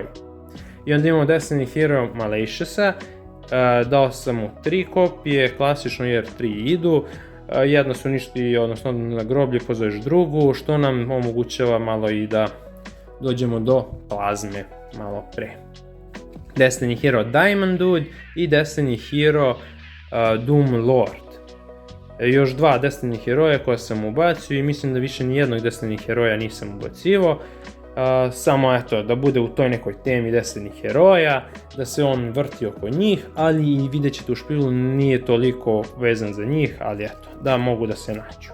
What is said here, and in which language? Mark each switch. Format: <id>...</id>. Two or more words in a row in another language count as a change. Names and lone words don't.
<sr>I onda imamo Destiny hero Maliciousa, dao sam mu 3 kopije, klasično jer 3 idu, jedna su ništi, odnosno na groblje pozoveš drugu, što nam omogućava malo i da dođemo do Plazme malo pre. Destiny Hero Diamond Dude i Destiny Hero Doom Lord. Još 2 Destiny heroja koje sam ubacio i mislim da više nijednog Destiny heroja nisam ubacivo. Samo eto, da bude u toj nekoj temi Destiny heroja, da se on vrti oko njih, ali i vidjet ćete u špilu nije toliko vezan za njih, ali eto, da mogu da se nađu.</sr>